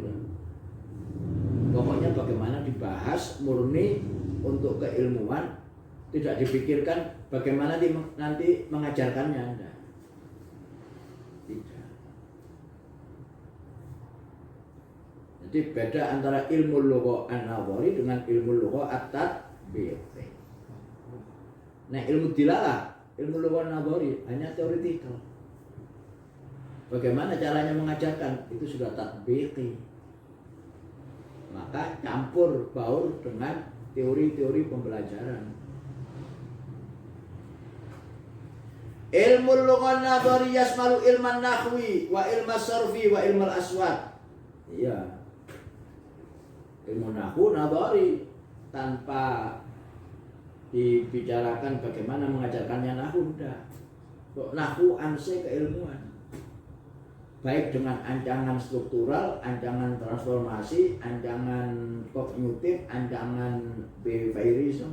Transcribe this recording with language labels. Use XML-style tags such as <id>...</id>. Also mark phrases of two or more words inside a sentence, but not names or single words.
<id>Pokoknya bagaimana dibahas murni untuk keilmuan, tidak dipikirkan bagaimana nanti mengajarkannya. Tidak. Jadi beda antara</id> <ar>علم اللغة النظري</ar> <id>dengan</id> <ar>علم اللغة التطبيقي.</ar> <id>Nah,</id> <ar>علم الدلالة, علم اللغة النظري</ar> <id>hanya teoretikal. Bagaimana caranya mengajarkan itu sudah tatbiqi. Maka campur baur dengan teori-teori pembelajaran.</id> <ar>علم اللغة النظري يشمل علم النحو وعلم الصرف وعلم الأصوات.</ar> <id>Iya. Ilmu</id> <ar>نحو نظري</ar> <id>tanpa dibicarakan bagaimana mengajarkannya nahwu, enggak. Kok nahwu anse keilmuan. Baik dengan ancangan struktural, ancangan transformasi, ancangan kognitif, ancangan behaviorism.</id>